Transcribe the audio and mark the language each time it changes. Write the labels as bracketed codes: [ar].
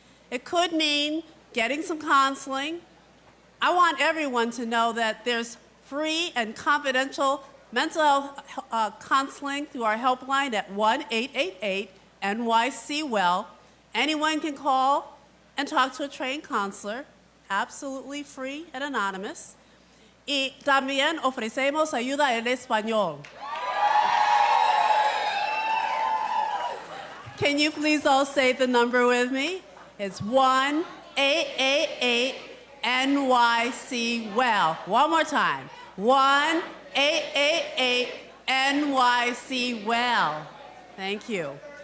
[en] It could mean getting some counseling. I want everyone to know that there's free and confidential mental health counseling through our helpline at 1-888-NYC-WELL. Anyone can call and talk to a trained counselor, absolutely free and anonymous. [es] Y también ofrecemos ayuda en español. [en] Can you please all say the number with me? It's 1-888-NYC-WELL. One more time. 1-888-NYC-WELL. Thank you.